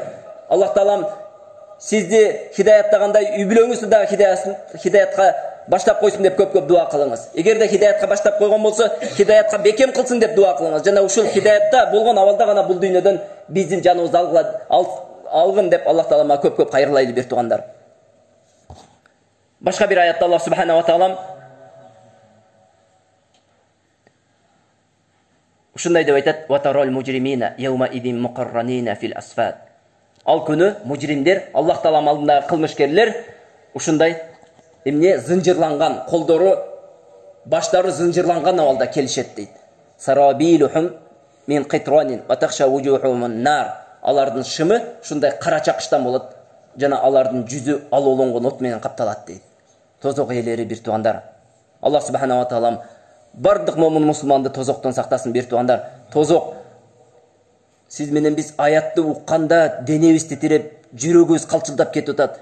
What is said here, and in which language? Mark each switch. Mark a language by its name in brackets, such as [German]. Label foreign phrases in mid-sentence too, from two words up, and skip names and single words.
[Kyrgyz] Аллах Таалам сизди хидаяттагандай үй бүлөңүздү дагы хидаятка баштап койсун деп көп-көп дуа кылыңыз. Эгерде хидаятка баштап койгон болсо, хидаятка бекем кылсын деп дуа кылыңыз. Жана ушул хидаятта болгон абалда гана бул дүйнөдөн биздин жаныбызды алгын деп Аллах Таалама көп-көп кайрылайлы бир туугандар. Башка бир аятта [Arabic] الله سبحانه وتعالى [Kyrgyz] ушундай деп айтат: [Arabic] "وترى المجرمين يومئذ مقرنين في الأصفاد." [Kyrgyz] Ал күнү мужримдер, Аллах Таалам алдындагы кылмышкерлер ушундай эмне зынжырланган, колдору, баштары зынжырланган абалда келишет дейт. [Arabic] سرابيلهم من قطران وتغشى وجوههم النار. [Kyrgyz] Алардын шымы ушундай кара чакыштан болот, жана алардын жүзү алоолонгон от менен капталат дейт. Тозок ээлери бир туугандар. [Arabic] الله سبحانه وتعالى [Kyrgyz] бардык момун мусулманды тозоктон сактасын бир туугандар. Тозок сиз менен биз аятты укканда денебиз титиреп, жүрөгүбүз калчылдап кетип атат.